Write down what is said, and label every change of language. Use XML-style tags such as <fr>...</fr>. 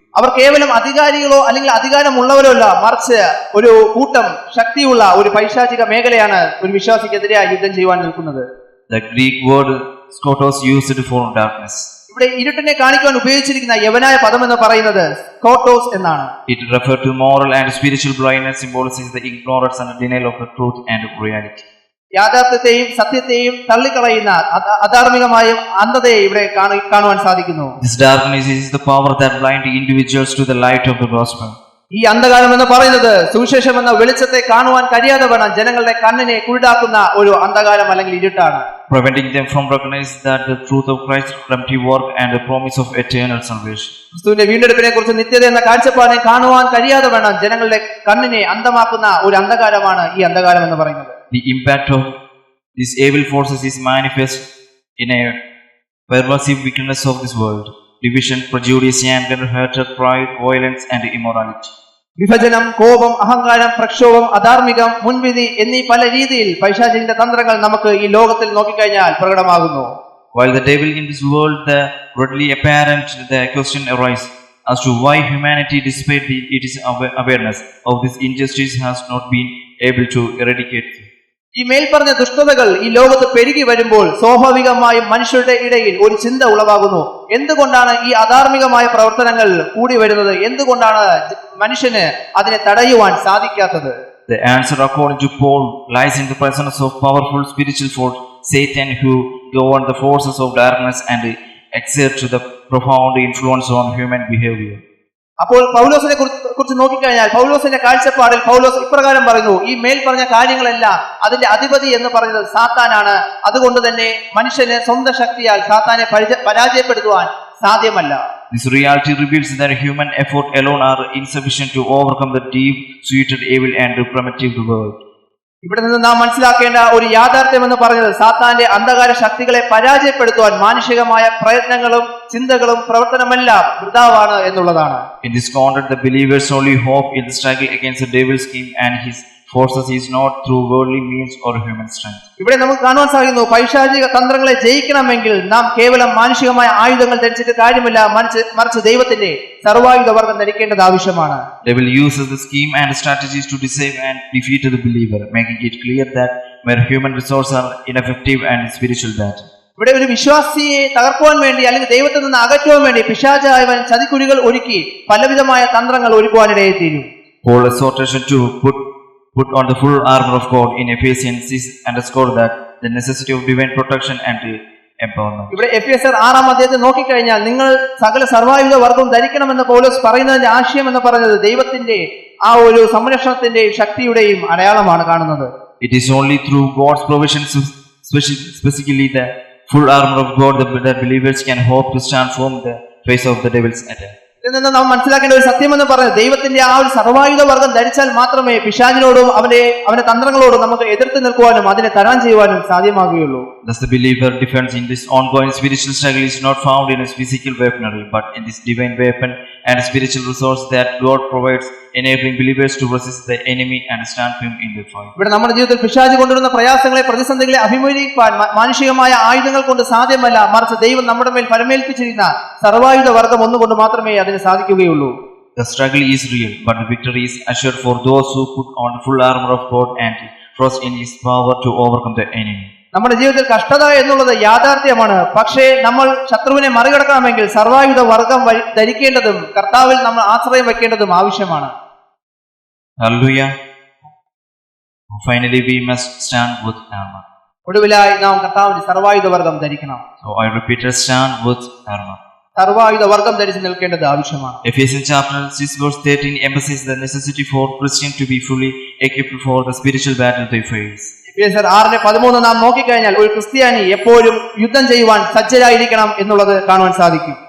<ml>അവർ കേവലം അധികാരികളോ അല്ലെങ്കിൽ അധികാരമുള്ളവരോ അല്ല, മറിച്ച് ഒരു കൂട്ടം ശക്തിയുള്ള ഒരു പൈശാചിക മേഖലയാണ് ഒരു വിശ്വാസിക്കെതിരായി യുദ്ധം ചെയ്യുവാൻ നിൽക്കുന്നത്.</ml> <en>The Greek word skotos used for darkness.</en> <ml>ഇവിടെ ഇരുട്ടിനെ കാണിക്കുവാൻ ഉപയോഗിച്ചിരിക്കുന്ന യവനായ പദം എന്ന് പറയുന്നത് സ്കോട്ടോസ് എന്നാണ്.</ml> <en>It referred to moral and spiritual blindness, symbolizing the ignorance and denial of the truth and reality.</en> <ml>യാഥാർത്ഥ്യത്തെയും സത്യത്തെയും തള്ളിക്കളയുന്ന അധാർമികമായ അന്ധതയെ ഇവിടെ കാണുവാൻ സാധിക്കുന്നു.</ml> <en>This darkness is the power that blinds individuals to the light of the gospel.</en> <ml>ഈ അന്ധകാരം എന്ന് പറയുന്നത് സുവിശേഷം എന്ന വെളിച്ചത്തെ കാണുവാൻ കഴിയാതെ വേണം ജനങ്ങളുടെ കണ്ണിനെ കുരുടാക്കുന്ന ഒരു അന്ധകാരം അല്ലെങ്കിൽ ഇരുട്ടാണ്.</ml> <en>Preventing them from recognizing that the truth of Christ's redemptive work and the promise of eternal salvation.</en> <ml>ക്രിസ്തുവിന്റെ വീണ്ടെടുപ്പിനെ കുറിച്ച് നിത്യത എന്ന കാഴ്ചപ്പാടിനെ കാണുവാൻ കഴിയാതെ വേണം ജനങ്ങളുടെ കണ്ണിനെ അന്ധമാക്കുന്ന ഒരു അന്ധകാരമാണ് ഈ അന്ധകാരം എന്ന് പറയുന്നത്.</ml> <en>The impact of these evil forces is manifest in a pervasive wickedness of this world: division, prejudice, anger, hatred, pride, violence, and immorality.</en> <ml>വിഭജനം, കോപം, അഹങ്കാരം, പ്രക്ഷോഭം, അധാർമികം, മുൻവിധി എന്നീ പല രീതിയിൽ പൈശാചിന്റെ തന്ത്രങ്ങൾ നമുക്ക് ഈ ലോകത്തിൽ നോക്കിക്കഴിഞ്ഞാൽ പ്രകടമാകുന്നു.</ml> <en>While the devil in this world, the readily apparent, the question arises as to why humanity, despite its awareness of this injustice, has not been able to eradicate it.</en> <ml>ഈ മേൽപ്പറഞ്ഞ ദുഷ്ടതകൾ ഈ ലോകത്ത് പെരുകി വരുമ്പോൾ സ്വാഭാവികമായും മനുഷ്യരുടെ ഇടയിൽ ഒരു ചിന്ത ഉളവാകുന്നു. എന്തുകൊണ്ടാണ് ഈ അധാർമികമായ പ്രവർത്തനങ്ങൾ കൂടി വരുന്നത്? എന്തുകൊണ്ടാണ് മനുഷ്യന് അതിനെ തടയുവാൻ സാധിക്കാത്തത്?</ml> <en>The answer, according to Paul, lies in the presence of powerful spiritual force, Satan, who govern the forces of darkness and exert the profound influence on human behavior.</en> <ml>അപ്പോൾ പൗലോസിനെ കുറിച്ച് നോക്കിക്കഴിഞ്ഞാൽ പൗലോസിന്റെ കാഴ്ചപ്പാടിൽ പൗലോസ് ഇപ്രകാരം പറയുന്നു: ഈ മേൽ പറഞ്ഞ കാര്യങ്ങളെല്ലാം അതിന്റെ അധിപതി എന്ന് പറയുന്നത് സാത്താനാണ്. അതുകൊണ്ട് തന്നെ മനുഷ്യന് സ്വന്തം ശക്തിയാൽ സാത്താനെ പരാജയപ്പെടുത്തുവാൻ സാധ്യമല്ല.</ml> <en>This reality reveals that human effort alone are insufficient to overcome the deep-seated evil and primitive world.</en> <ml>ഇവിടെ നിന്ന് നാം മനസ്സിലാക്കേണ്ട ഒരു യാഥാർത്ഥ്യം എന്ന് പറഞ്ഞത് സാത്താന്റെ അന്ധകാര ശക്തികളെ പരാജയപ്പെടുത്തുവാൻ മാനുഷികമായ പ്രയത്നങ്ങളും ചിന്തകളും പ്രവർത്തനമെല്ലാം വൃഥാവാണ് എന്നുള്ളതാണ്.</ml> <en>In this context, the believer's only hope in the struggle against the devil's scheme and his forces is not through worldly means or human strength.</en> <ml>ഇവിടെ നമുക്ക് കാണുവാൻ സാധിക്കുന്നു, പൈശാചിക തന്ത്രങ്ങളെ ജയിക്കണമെങ്കിൽ നാം കേവലം മാനുഷികമായ ആയുധങ്ങൾ ധരിച്ചിട്ട് കാര്യമില്ല, മറിച്ച് ദൈവത്തിന്റെ സർവായുധവർഗം ധരിക്കേണ്ടത് ആവശ്യമാണ്.</ml> <en>Devil uses the scheme and strategies to deceive and defeat the believer, making it clear that where human resources are ineffective and spiritual battle.</en> <ml>ഇവിടെ ഒരു വിശ്വാസിയെ തകർക്കുവാൻ വേണ്ടി അല്ലെങ്കിൽ ദൈവത്തിൽ നിന്ന് അകറ്റുവാൻ വേണ്ടി പിശാചായവൻ ചതിക്കുഴികൾ ഒരുക്കി പലവിധമായ തന്ത്രങ്ങൾ ഒരുക്കുവാനിടയെത്തിയിരുന്നു.</ml> <en>Paul exhortation to put on the full armor of God in Ephesians 6 underscore that the necessity of divine protection and empowerment.</en> <ml>ഇവിടെ എഫെസ്യർ 6-ാം അധ്യായത്തിൽ നോക്കിക്കഴിഞ്ഞാൽ നിങ്ങൾ സകല സർവായുധ വർഗവും ധരിക്കണമെന്ന് പൗലോസ് പറയുന്നതിന്റെ ആശയം എന്ന് പറയുന്നത് ദൈവത്തിന്റെ ആ ഒരു സംരക്ഷണത്തിന്റെ ശക്തിയുടെയും അടയാളമാണ് കാണുന്നത്.</ml> <en>It is only through God's provisions, specifically the full armor of God, that believers can hope to stand firm in the face of the devil's attack.</en> <ml>ഇതിൽ നിന്ന് നാം മനസ്സിലാക്കേണ്ട ഒരു സത്യം എന്ന് പറയുന്നത് ദൈവത്തിന്റെ ആ ഒരു സർവായുധ വർഗം ധരിച്ചാൽ മാത്രമേ പിശാചിനോടും അവന്റെ തന്ത്രങ്ങളോടും നമുക്ക് എതിർത്ത് നിൽക്കുവാനും അതിനെ തരണം ചെയ്യുവാനും സാധ്യമാകുകയുള്ളൂ.</ml> <en>Thus the believer defense in this ongoing spiritual struggle is not found in his physical weaponry, but in this divine weapon and spiritual resource that God provides, enabling believers to resist the enemy and stand firm in the fight.</en> <ml>ഇവിടെ നമ്മുടെ ജീവിതത്തിൽ പിശാച് കൊണ്ടുവരുന്ന പ്രയാസങ്ങളെ പ്രതിസന്ധികളെ അഭിമുഖീകരിക്കാൻ മാനുഷികമായ ആയുധങ്ങൾ കൊണ്ട് സാധ്യമല്ല, മറിച്ച് ദൈവം നമ്മുടെ മേൽ ഫലമേൽപ്പിച്ചിരിക്കുന്ന സർവായുധ വർഗം ഒന്നുകൊണ്ട് മാത്രമേ അതിന് സാധിക്കുകയുള്ളൂ.</ml> <en>The struggle is real, but the victory is assured for those who put on the full armor of God and trust in His power to overcome the enemy.</en> <ml>നമ്മുടെ ജീവിതത്തിൽ കഷ്ടത എന്നുള്ളത് യാഥാർത്ഥ്യമാണ്. പക്ഷേ നമ്മൾ ശത്രുവിനെ മറികടക്കണമെങ്കിൽ സർവായുധ വർഗം ധരിക്കേണ്ടതും കർത്താവിൽ നമ്മൾ ആശ്രയം വെക്കേണ്ടതും ആവശ്യമാണ്.</ml> <en>Hallelujah. Finally, we must stand with armor.</en> <ml>ഒടുവിലായി നാം കർത്താവിന്റെ സർവായുധ വർഗം ധരിക്കണം.</ml> <en>So I repeat, stand with armor.</en> <ml>സർവായുധ വർഗം ധരിച്ച് നിൽക്കേണ്ടത് ആവശ്യമാണ്.</ml> <en>Ephesians chapter 6 verse 13 emphasizes the necessity for Christians to be fully equipped for the spiritual battle they face.</en> <ml>എഫെസ്യർ 6:13 നാം നോക്കിക്കഴിഞ്ഞാൽ ഒരു ക്രിസ്ത്യാനി എപ്പോഴും യുദ്ധം ചെയ്യുവാൻ സജ്ജരായിരിക്കണം എന്നുള്ളത് കാണുവാൻ സാധിക്കും.</ml>